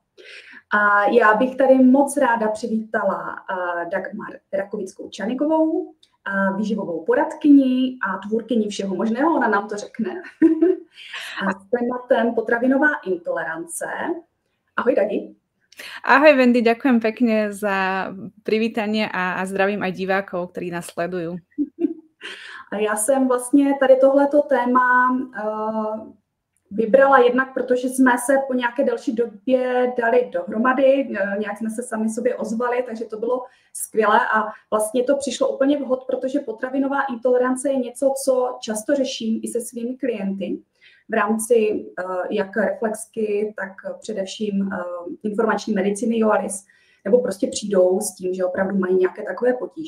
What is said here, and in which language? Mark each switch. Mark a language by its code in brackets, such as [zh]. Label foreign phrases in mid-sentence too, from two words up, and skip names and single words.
[cs] A já bych tady moc ráda přivítala Dagmar Rakovickou-Čanigovou, výživovou poradkyni a tvůrkyni všeho možného, ona nám to řekne. A s tématem potravinová intolerance. Ahoj, Dagi. [sk] Ahoj, Wendy, ďakujem pekne za privítanie a zdravím aj divákov, ktorí nás sledujú. [cs] A já jsem vlastně tady tohleto téma vybrala jednak, protože jsme se po nějaké delší době dali dohromady, nějak jsme se sami sobě ozvali, takže to bylo skvělé a vlastně to přišlo úplně vhod, protože potravinová intolerance je něco, co často řeším i se svými klienty v rámci jak reflexky, tak především informační medicíny Joalis, nebo prostě přijdou s tím, že opravdu mají nějaké takové potíže.